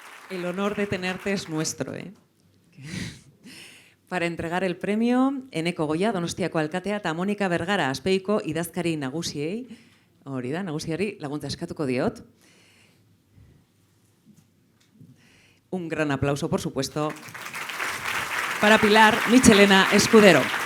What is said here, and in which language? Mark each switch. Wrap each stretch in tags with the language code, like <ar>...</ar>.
<es>El honor de tenerte es nuestro, ¿eh? Para entregar el premio,</es> <eu>Eneko Goia, Donostiako alkatea, eta Monika Bergara, Azpeiko idazkari nagusiei, hori da, nagusiari laguntza eskatuko diot.</eu> <es>Un gran aplauso, por supuesto, para Pilar Michelena Escudero.</es>